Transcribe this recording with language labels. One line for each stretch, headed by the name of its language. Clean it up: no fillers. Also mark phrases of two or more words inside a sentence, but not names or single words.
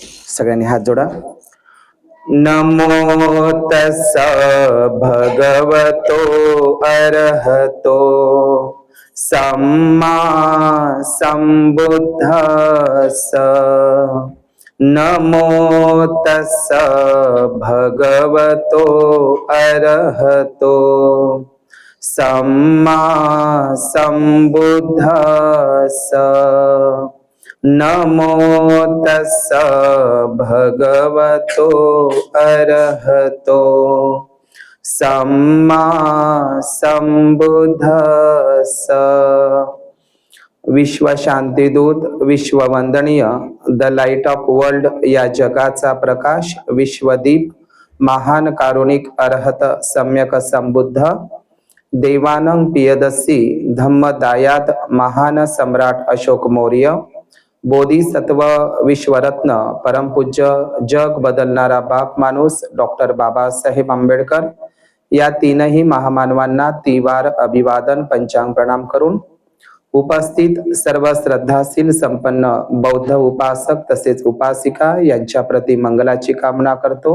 Marathi: सगळ्यांनी हात जोडा.
Pali: नमो तस्स भगवतो अरहतो सम्मा संबुद्धस्स. नमो तस्स भगवतो अरहतो सम्मा संबुद्धस्स. नमो तस्स भगवतो अरहतो सम्मा संबुद्धस्स.
Marathi: विश्व शांतीदूत, विश्ववंदनीय,
English: the light of world
Marathi: या जगाचा प्रकाश, विश्वदीप, महान कारुणिक अरहत सम्यक संबुद्ध, देवानंग पियदसी धम्मदायाद महान सम्राट अशोक मौर्य, बोधिसत्व विश्वरत्न परमपूज्य जग बदलणारा बाप माणूस डॉक्टर बाबासाहेब आंबेडकर या तीनही महामानवांना तिवार अभिवादन पंचांग प्रणाम करून उपस्थित सर्व श्रद्धाशील संपन्न बौद्ध उपासक तसेच उपासिका यांच्या प्रति मंगलाची कामना करतो.